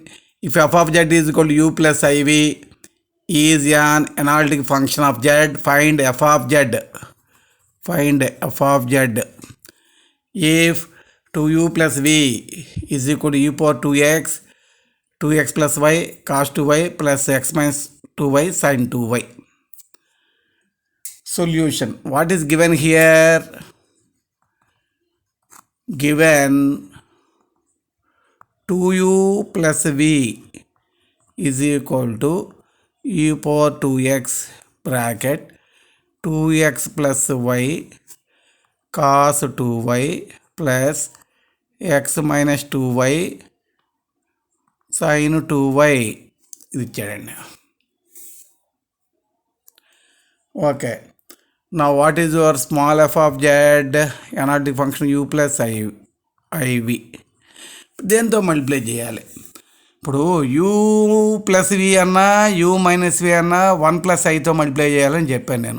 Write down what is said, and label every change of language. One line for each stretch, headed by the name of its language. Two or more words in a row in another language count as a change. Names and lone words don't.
English: If f of z is equal to u plus iv is an analytic function of z, find f of z. Find f of z. If 2u plus v is equal to u power 2x, 2x plus y cos 2y plus x minus 2y sin 2y. Solution. What is given here? Given 2u plus v is equal to u power 2x bracket 2x plus y cos 2y plus x minus 2y sin 2y
Telugu: ఇది ఇచ్చాడండి.
English: okay, na what is your small f of z analytic function u plus iv
Telugu: దేంతో మల్టిప్లై చేయాలి? ఇప్పుడు
English: u plus v
Telugu: అన్నా
English: u minus v
Telugu: అన్నా 1 ప్లస్ ఐతో మల్టిప్లై చేయాలని చెప్పాను నేను.